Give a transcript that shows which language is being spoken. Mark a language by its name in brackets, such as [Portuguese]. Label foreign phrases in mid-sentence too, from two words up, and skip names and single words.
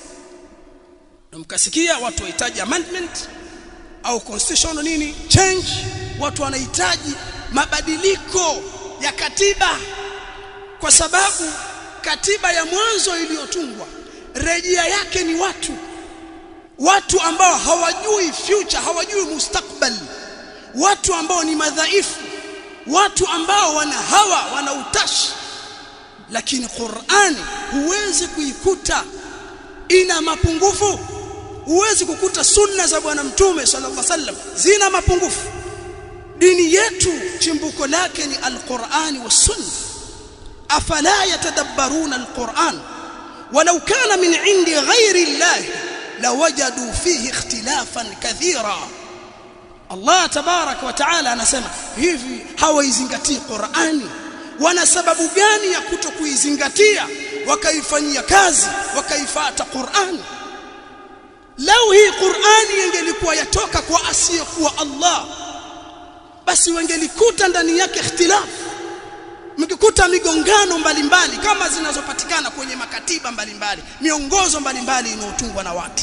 [Swahili] na mkasikia watu wahitaji amendment au constitutional nini change, watu wanahitaji mabadiliko ya katiba, kwa sababu katiba ya mwanzo iliyotungwa rejea yake ni watu ambao hawajui future, hawajui mustakbal, watu ambao ni madhaifu, watu ambao wana hawa, wana utashi. Lakini Qur'ani huwezi kuikuta ina mapungufu, huwezi kukuta sunna za bwana Mtume [Arabic] صلى الله عليه وسلم [Swahili] zina mapungufu. dini yetu chimbuko lake ni [Arabic] القرآن والسنة. أفلا يتدبرون القرآن ولو كان من عند غير الله لوجدوا فيه اختلافا كثيرا. [Swahili] Allah [Arabic] تبارك وتعالى [Swahili] anasema hivi, hawaizingatii Qur'ani. Wana sababu gani ya kutokuizingatia wakaifanyia kazi wakaifuata Qur'ani? Lau hii Qur'ani ingelikuwa yatoka kwa asiyekuwa Allah, basi wangelikuta ndani yake ikhtilaf, mngekuta migongano mbalimbali kama zinazopatikana kwenye makatiba mbalimbali, miongozo mbalimbali inayotungwa na watu.